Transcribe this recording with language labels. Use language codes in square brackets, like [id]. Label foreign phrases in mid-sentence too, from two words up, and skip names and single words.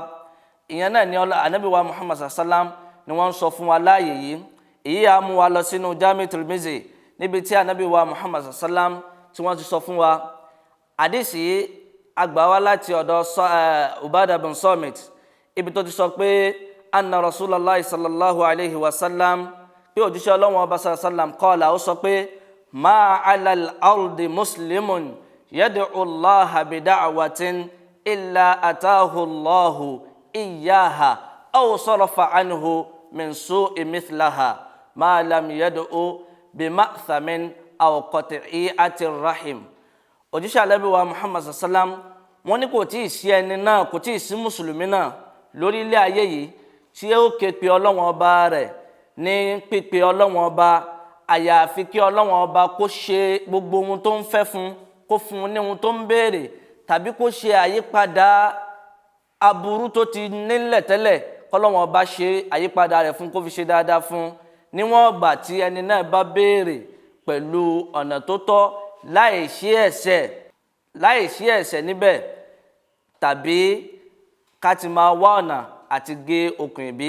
[yo] Ìyẹn náà ni Ànábì wa Muhammad sallam ni wọ́n ń sọ fún wa láàyè yìí. Èyí á mú wa lọ sínú Jami Tirmizi níbi tí Ànábì wa Muhammad sallam tí wọ́n ti sọ fún wa. Àdìsí àgbà wá láti ọ̀dọ̀ Ubadah bin Samit, ibi tó ti sọ pé [ar] أن رسول الله صلى الله عليه وسلم, [yo] pé òjíṣẹ́ Ọlọ́run Ọba sallam qala, ó sọ pé [ar] ما على الأرض مسلم يدعو الله بدعوة إلا آتاه الله إياها أو صرف عنه من السوء مثلها ما لم يدع بمأثم أو قطيعة رحم. [yo] Òjíṣẹ́ Ànábì wa Muhammad sallam wọ́n ní kò tí ì sí ẹni náà, kò tí ì sí mùsùlùmí náà lórí ilé ayé yìí tí ó ké pe Ọlọ́run Ọba rẹ̀ ní pípe Ọlọ́run Ọba àyàfi kí Ọlọ́run Ọba kó ṣe gbogbo ohun tó ń fẹ́ fún, kó fún un ní ohun tó ń béèrè, tàbí kó ṣe àyípadà aburú tó ti nílẹ̀ tẹ́lẹ̀, k'Ọlọ́run Ọba ṣe àyípadà rẹ̀ fún, kó fi ṣe dáadáa fún níwọ̀n ìgbà tí ẹni náà bá béèrè pẹ̀lú ọ̀nà tó tọ́ láì sí ẹ̀ṣẹ̀ níbẹ̀, tàbí ká ti máa wá ọ̀nà àti gé okùn ìbí.